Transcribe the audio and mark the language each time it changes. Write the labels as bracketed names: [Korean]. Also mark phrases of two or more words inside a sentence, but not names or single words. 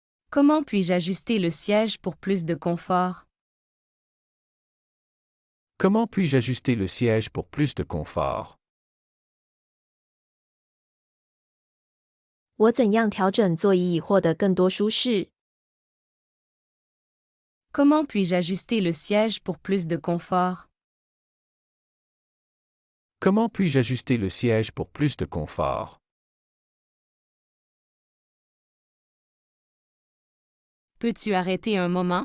[French] Comment puis-je ajuster le siège pour plus de confort? Comment puis-je ajuster le siège pour plus de confort? [Chinese] 我怎样调整座椅以获得更多舒适？ [French] Comment puis-je ajuster le siège pour plus de confort? Comment puis-je ajuster le siège pour plus de confort? Peux-tu arrêter un moment?